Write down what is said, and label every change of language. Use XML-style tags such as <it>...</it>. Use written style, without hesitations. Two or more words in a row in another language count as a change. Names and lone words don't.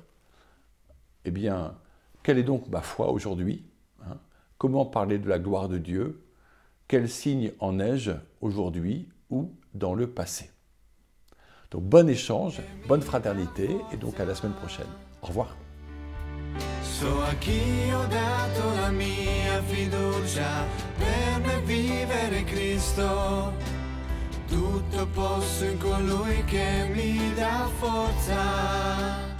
<fr>Eh bien, quelle est donc ma foi aujourd'hui? Hein? Comment parler de la gloire de Dieu? Quel signe en ai-je aujourd'hui ou dans le passé? Donc bon échange, bonne fraternité et donc à la semaine prochaine. Au revoir.</fr> <it>So a chi ho dato la mia fiducia per me vivere Cristo, tutto posso in colui che mi dà forza.</it>